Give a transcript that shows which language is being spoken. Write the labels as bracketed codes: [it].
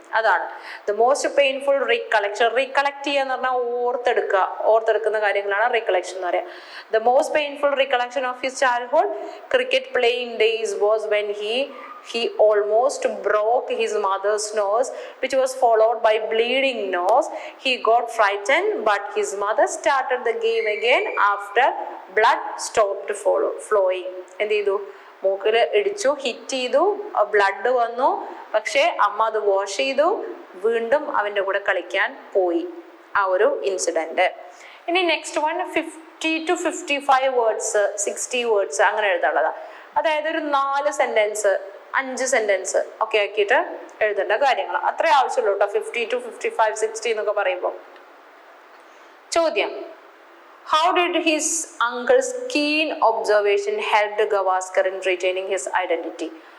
[ml] അതാണ് [en] The most painful recollection. [ml] Recollect ചെയ്യുക എന്ന് പറഞ്ഞാൽ ഓർത്തെടുക്കുന്ന കാര്യങ്ങളാണ് റീകളക്ഷൻ എന്ന് പറയാം. [en] The most painful recollection of his childhood cricket playing days was when he almost broke his mother's nose, which was followed by bleeding nose. He got frightened, but his mother started the game again after blood stopped flowing. [ml] എന്ത് ചെയ്തു? മൂക്കില് ഇടിച്ചു, hit ചെയ്തു, blood വന്നു, പക്ഷെ അമ്മ അത് wash ചെയ്തു, വീണ്ടും അവന്റെ കൂടെ കളിക്കാൻ പോയി. ആ ഒരു ഇൻസിഡന്റ്. ഇനി next one 50 to 55 words, 60 words അങ്ങനെ എഴുതാനുള്ളതാ. അതായത് ഒരു 4 സെന്റൻസ് 5 സെന്റൻസ് ഒക്കെ ആക്കിയിട്ട് എഴുതേണ്ട കാര്യങ്ങൾ അത്രേ ആവശ്യമുള്ളൂ കേട്ടോ. 50 to 55, 60 എന്നൊക്കെ പറയുമ്പോൾ. ചോദ്യം, [en] how did his uncle's keen observation helped Gavaskar in retaining his identity?